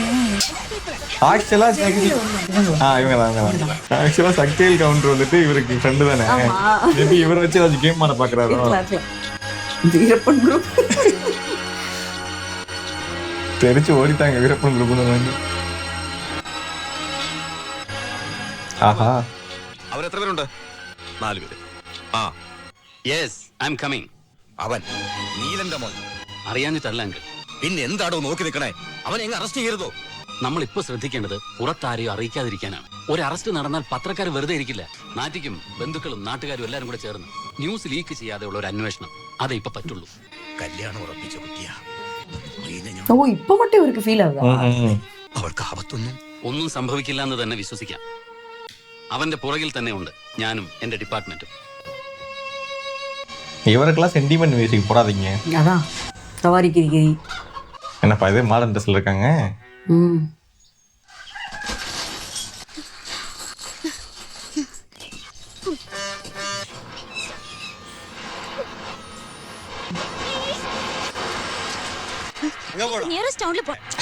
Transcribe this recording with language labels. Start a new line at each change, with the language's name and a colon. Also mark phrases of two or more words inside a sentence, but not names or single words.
Tamil: ஆக்சுவலா ஆக்சுவலா சக்திவேல் கவுண்டர் வந்துட்டு இவருக்கு ஃப்ரெண்டு தானே. மேபி இவரை வச்சு ஏதாச்சும் கேம் பண்ண பாக்குறாரோ. வீரப்பன் குரூப் தெரிச்சு ஓடிட்டாங்க வீரப்பன் குரூப்.
Malayalam: ആഹാ, അവരെത്ര പേരുണ്ട്? 4 പേര്. ആ
English: yes, I am coming.
Malayalam: അവൻ നീലന്റെ മോൻ. അറിയാഞ്ഞിട്ടല്ല അങ്കിൾ. പിന്നെ എന്താടോ നോക്കി നിൽക്കണേ? അവൻ എങ്ങനെ അറസ്റ്റ് ചെയ്യരുതോ? നമ്മളിപ്പോ ശ്രദ്ധിക്കേണ്ടത് പുറത്താരെയും അറിയിക്കാതിരിക്കാനാണ്. ഒരു അറസ്റ്റ് നടന്നാൽ പത്രക്കാർ വെറുതെ ഇരിക്കില്ല. നാറ്റിക്കും ബന്ധുക്കളും നാട്ടുകാരും എല്ലാരും കൂടെ ചേർന്ന്
English: news leak
Malayalam: ചെയ്യാതെയുള്ള ഒരു അന്വേഷണം അതേ ഇപ്പൊ പറ്റുള്ളൂ. കല്യാണം ഉറപ്പിച്ച കുട്ടിയാ. അതിനെ ഞാൻ- ഓ ഇപ്പൊ மட்டும் ഇവർക്ക് ഫീൽ ആവുക. അവൾക്ക് ആപത്തൊന്നും ഒന്നും സംഭവിക്കില്ല എന്ന് തന്നെ വിശ്വസിക്കാം. അവന്റെ പുറകിൽ തന്നെ ഉണ്ട് ഞാനും എന്റെ ഡിപ്പാർട്ട്മെന്റും.
Tamil: இவருக்கெல்லாம்
English: sentiment music
Tamil: போடாதீங்க. அதான் சவாரி கிரிகிரி. என்னப்பா இது
English: modern dressல
Tamil: இருக்காங்க?
English: nearest townல
Tamil: போ.